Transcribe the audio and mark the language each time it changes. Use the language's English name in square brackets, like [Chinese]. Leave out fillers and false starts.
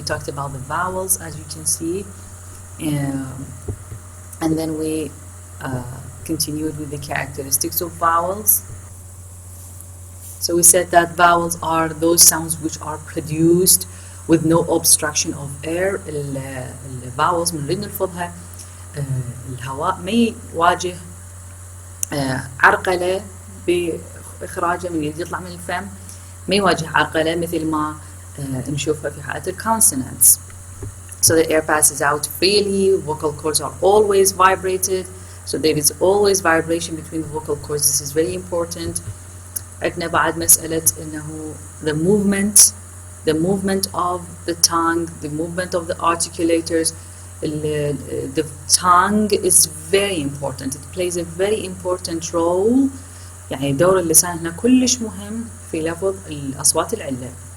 [English] We talked about the vowels, as you can see, and then we continued with the characteristics of vowels. So we said that vowels are those sounds which are produced with no obstruction of air. [Arabic] الvowels من نريد نلفظها الهواء ما يواجه عرقلة بإخراجه من يطلع من الفم، ما يواجه عرقلة مثل ما نشوفها في حالة consonants. [English] So the air passes out freely, vocal cords are always vibrated, so there is always vibration between the vocal cords. This is very important. [Arabic] عندنا بعد مسألة إنه [English] the movement of the tongue, the movement of the articulators. The tongue is very important. It plays a very important role. [Arabic] يعني دور اللسان هنا كلش مهم في لفظ الأصوات العلة.